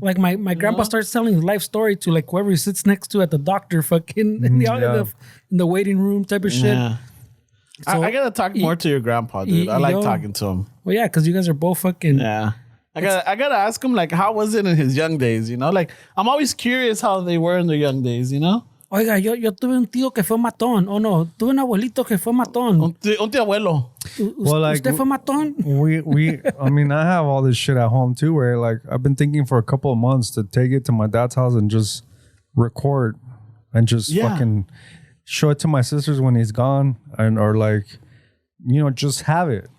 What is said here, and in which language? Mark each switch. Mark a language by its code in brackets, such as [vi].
[en] Like my grandpa starts telling his life story to like whoever he sits next to at the doctor fucking in the waiting room type of shit. Yeah. So, I gotta talk more to your grandpa, dude. I like yo. talking to him. Well, yeah, because you guys are both fucking. Yeah. I gotta ask him like how was it in his young days, you know? Like I'm always curious how they were in their young days, you know? [es] Oiga, yo tuve un tío que fue matón. Oh no, tuve un abuelito que fue matón. Un tío abuelo. [en] Well, like, [es] ¿Usted fue matón? [en] I mean, I have all this shit at home too, where like I've been thinking for a couple of months to take it to my dad's house and just record and just fucking show it to my sisters when he's gone, and or like, you know, just have it.